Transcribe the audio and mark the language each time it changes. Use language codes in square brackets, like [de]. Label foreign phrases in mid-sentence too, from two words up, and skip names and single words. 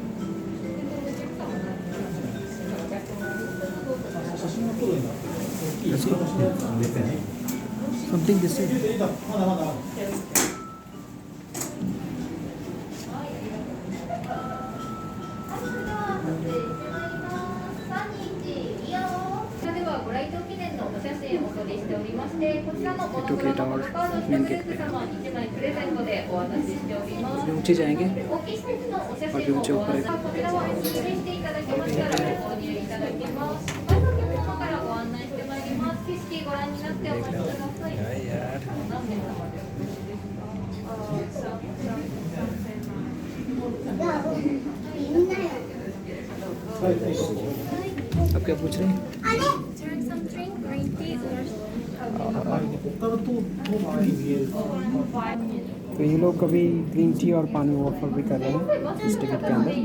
[en] Something this way. [ja] ご来島記念のお写真をお撮りしておりまして、こちらのモノクロのポストカードしてグループ様1枚プレゼントでお渡ししております。 [hi] ऊंचे जाएंगे [ja] 大きいサイズのお写真をお渡し、こちらはお示していただきましたらご購入いただけます。前のお客様からご案内してまいります。景色ご覧になってお待ちください。何名様でお越しですか？ [hi] आप क्या पूछ रहे हैं? तो ये लोग कभी [en] green tea [hi] और पानी ऑफर भी कर रहे हैं इस टिकट के अंदर।